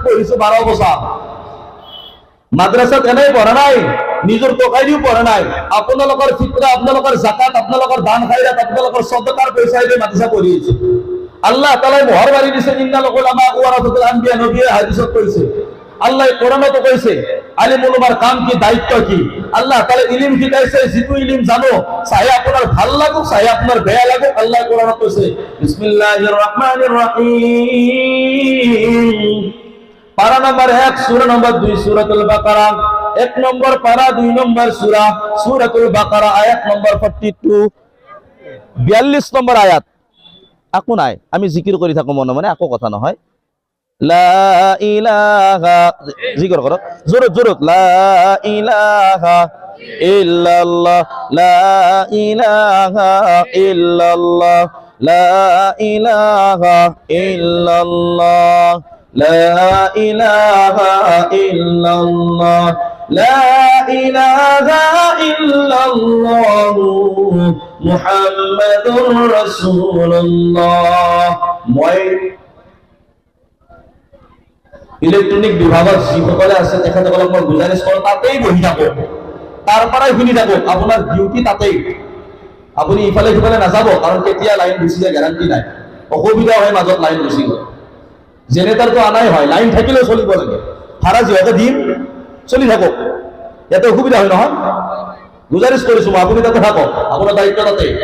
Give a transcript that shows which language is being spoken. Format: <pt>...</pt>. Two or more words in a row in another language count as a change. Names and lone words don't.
<as>পঢ়িছো 12 বছৰ মাদ্রাসাত এনেই পঢ়া নাই নিজৰ টকা দিও পঢ়া নাই আপোনালোকৰ ফিতৰা আপোনালোকৰ যাকাত আপোনালোকৰ দান খায়ৰাত আপোনালোকৰ সদকাৰ পইচা দিয়ে মাদ্রাসা পঢ়িছো আল্লাহ তাআলাই মোহৰ মাৰি দিছে</as> <ar>إن العلماء ورثة الأنبياء</ar> <as>নবী হাদিসত কৈছে আল্লাহ কোরআনত কৈছে আলিমুল উলামাৰ কাম কি দায়িত্ব কি আল্লাহ তাআলা ইলম শিকাইছে যিটো ইলম জানো চাহে আপোনাৰ ভাল লাগুক চাহে আপোনাৰ বেয়া লাগুক আল্লাহ কোরআনত কৈছে</as> <ar>بسم الله الرحمن</ar> <as>রহিম পারা নম্বর 1 সূরা নম্বর 2 সূরাতুল বাকারা 1 নম্বর পারা 2 নম্বর সূরা সূরাতুল বাকারা আয়াত নম্বর 42 42 নম্বর আয়াত আকো নাই আমি জিকির কৰি থাকো মনে মনে আকো কথা নহয়</as> <ar>لا إله</ar> <as>জিকির করো জোরে জোরে</as> <ar>لا إله إلا الله لا إله إلا الله لا إله إلا الله لا إله إلا الله لا إله إلا الله محمد رسول الله</ar> <as>মই ইলেকট্রনিক বিভাগত যিসকলে আছে তেখেতসকলক মই গুজাৰিশ কৰোঁ তাতেই বহি থাকক তাৰ পৰাই শুনি থাকক আপোনাৰ ডিউটি তাতেই আপুনি ইফালে সিফালে নাযাব কাৰণ কেতিয়া লাইন গুচি যায় গ্যাৰান্টি নাই অসুবিধা হয় মাজত লাইন গুচি গ'ল জেনেৰেটৰ তো আনাই হয় লাইন থাকিলেও চলিব লাগে ভাড়া যিহেতু দিম চলি থাকক ইয়াতে অসুবিধা হয় নহয় গুজাৰিশ কৰিছো মই আপুনি তাতে থাকক আপোনাৰ দায়িত্ব তাতে</as>